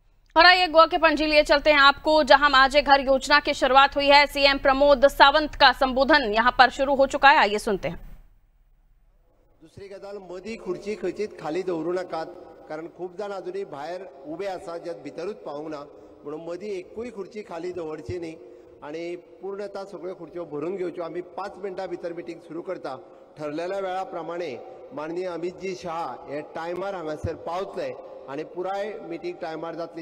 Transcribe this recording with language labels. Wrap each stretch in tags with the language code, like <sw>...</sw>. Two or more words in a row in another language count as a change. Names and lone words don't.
<hi>और आइए गोवा के पणजी लिए चलते हैं आपको, जहां माझे घर योजना की शुरुआत हुई है। सीएम प्रमोद सावंत का संबोधन यहां पर शुरू हो चुका है, आइए सुनते हैं।</hi> <kok>दुसरी गजाल, मदी खुर्ची खंयचीच खाली दवरू नाकात, कारण खूब जाण अजुनूय भायर उबे आसा जे भितरूच पावूंक ना, म्हणून मदी एकूय खुर्ची खाली दवरची न्ही आणि पूर्णतः सगळ्यो खुर्च्यो भरून घेवच्यो। आमी 5 मिनटां भितर मिटींग सुरू करता।</kok> <mr>ठरलेल्या वेळा प्रमाणे</mr> <kok>माननीय अमितजी शहा हे टायमार हांगासर पावतले आणि पुराय मिटींग टायमार जातली।</kok>